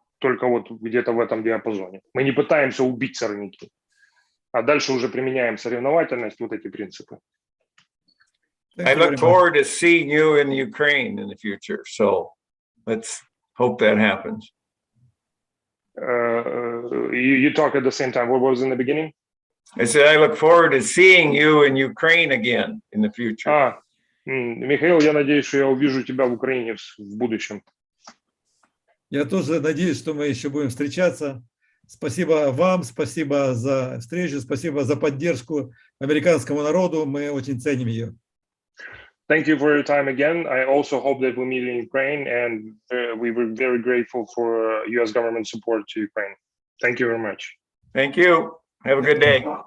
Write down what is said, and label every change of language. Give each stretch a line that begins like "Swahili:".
Russian: Только вот где-то в этом диапазоне. Мы не пытаемся убить сорняки, а дальше уже применяем соревновательность, вот эти принципы.
English: I look forward to seeing you in Ukraine in the future, so let's hope that happens. You talk at the same time. What was in the beginning? I said I look forward to seeing you in Ukraine again in the future.
Russian: Михаил, я надеюсь, что я увижу тебя в Украине в будущем. Я тоже надеюсь, что мы еще будем встречаться. Спасибо вам, спасибо за встречу, спасибо за поддержку американскому народу. Мы очень ценим ее.
English: Thank you for your time again. I also hope that we meet in Ukraine, and we were very grateful for U.S. government support to Ukraine. Thank you very much. Thank you. Have a good day.